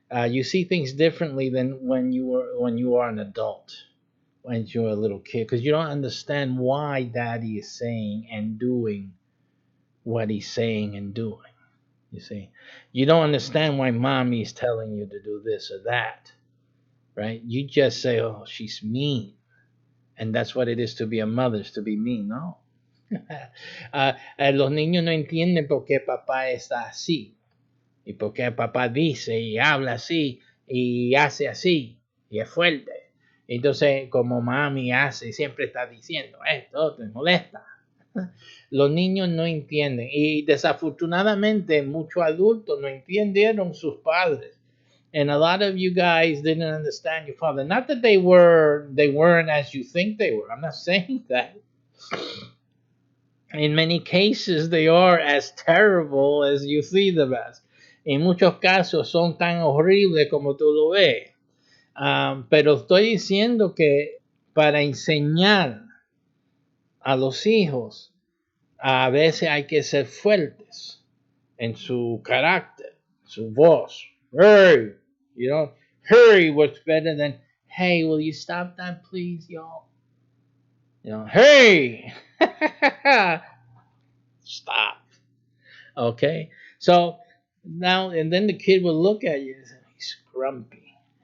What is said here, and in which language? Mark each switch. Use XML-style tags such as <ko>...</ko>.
<en>You see things differently than when you are an adult, when you're a little kid, because you don't understand why daddy is saying and doing what he's saying and doing. You see, you don't understand why mommy is telling you to do this or that, right? You just say, oh, she's mean. And that's what it is to be a mother, is to be mean. No.</en> <es>Los niños no entienden por qué papá está así. Y por qué papá dice y habla así y hace así y es fuerte. Entonces, como mami hace, siempre está diciendo esto, te molesta. Los niños no entienden y desafortunadamente muchos adultos no entendieron sus padres.</es> <en>And a lot of you guys didn't understand your father. Not that they weren't as you think they were. I'm not saying that. In many cases, they are as terrible as you see them as.</en> <es>En muchos casos son tan horribles como tú lo ves. Pero estoy diciendo que para enseñar a los hijos, a veces hay que ser fuertes en su carácter, su voz.</es> <en>Hey, hurry was better than, hey, will you stop that, please, y'all? Hey, stop. Okay, so now and then the kid will look at you and say, he's grumpy.</en>